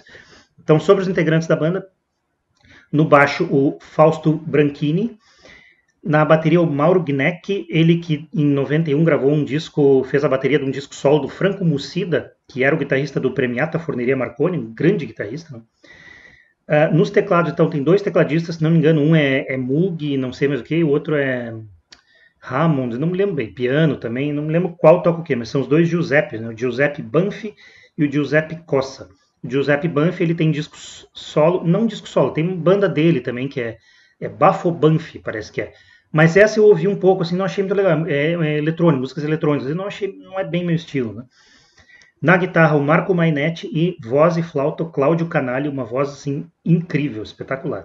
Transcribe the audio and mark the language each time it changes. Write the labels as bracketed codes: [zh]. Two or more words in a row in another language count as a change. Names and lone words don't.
[pt] Então, sobre os integrantes da banda, no baixo, o Fausto Branchini, na bateria, o Mauro Gneck, ele que em 91 gravou um disco, fez a bateria de um disco solo do Franco Mussida, que era o guitarrista do Premiata Forneria Marconi, um grande guitarrista. Né? Nos teclados, então, tem dois tecladistas, se não me engano, um é Moog, não sei mais o que, o outro é Hammond, não me lembro bem, piano também, não me lembro qual toca o que, mas são os dois Giuseppe, né? O Giuseppe Banfi e o Giuseppe Cossa. O Giuseppe Banfi, ele tem discos solo, não disco solo, tem uma banda dele também, que é Bafo Banfi, parece que é. Mas essa eu ouvi um pouco, assim, não achei muito legal. É eletrônico, músicas eletrônicas. Eu não achei, não é bem meu estilo, né? Na guitarra, o Marco Mainetti e voz e flauta, o Cláudio Canali, uma voz, assim, incrível, espetacular.